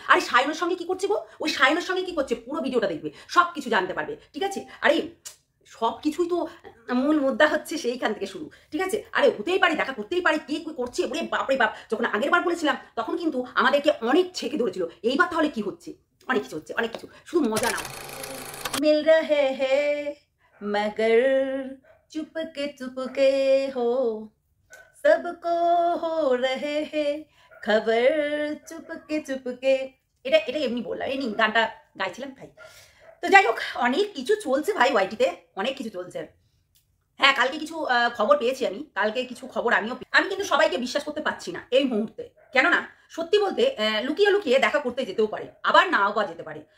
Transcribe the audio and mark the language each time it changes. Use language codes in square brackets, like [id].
[bn] আরে সায়নের সঙ্গে কি করছে গো, ওই সায়নের সঙ্গে কি করছে পুরো ভিডিওটা দেখবে, সব কিছু জানতে পারবে, ঠিক আছে। আরে সব কিছুই তো মূল মুদ্রা হচ্ছে সেইখান থেকে শুরু, ঠিক আছে। আরে হতেই পারে, দেখা করতেই পারে, কে কি করছে, ওরে বাপরে বাপ। যখন আগের বার বলেছিলাম তখন কিন্তু আমাদেরকে অনেক ছেকে ধরেছিল, এইবার তাহলে কি হচ্ছে, অনেক কিছু হচ্ছে, অনেক কিছু, শুধু মজা নাও। [hi] मिल रहे हैं मगर चुपके हो, सबको हो रहे हैं खबर চুপকে। [bn] এটা এটা এমনি বললাম, এই গানটা গাইছিলাম ভাই। তো যাই হোক, অনেক কিছু চলছে ভাই ওয়াইটিতে, অনেক কিছু চলছে। হ্যাঁ, কালকে কিছু খবর পেয়েছি আমি, কালকে কিছু খবর আমি কিন্তু সবাইকে বিশ্বাস করতে পারছি না এই মুহূর্তে। কেননা সত্যি বলতে লুকিয়ে লুকিয়ে দেখা করতে যেতেও পারে, আবার নাও বা যেতে পারে।